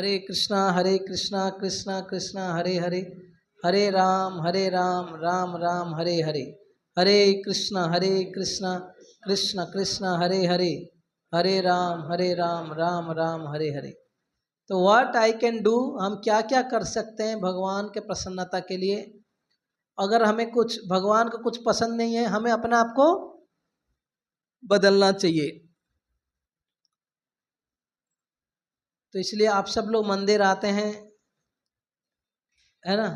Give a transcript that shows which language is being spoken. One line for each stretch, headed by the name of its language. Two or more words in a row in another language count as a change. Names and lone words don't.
Sanskrit: हरे कृष्णा कृष्णा कृष्णा हरे हरे, हरे राम राम राम हरे हरे, हरे कृष्णा कृष्णा कृष्णा हरे हरे, हरे राम राम राम हरे हरे।
English: तो what I can do,
Hindi: हम क्या क्या कर सकते हैं भगवान के प्रसन्नता के लिए। अगर हमें कुछ भगवान को कुछ पसंद नहीं है, हमें अपने आप को बदलना चाहिए। तो इसलिए आप सब लोग मंदिर आते हैं, है ना।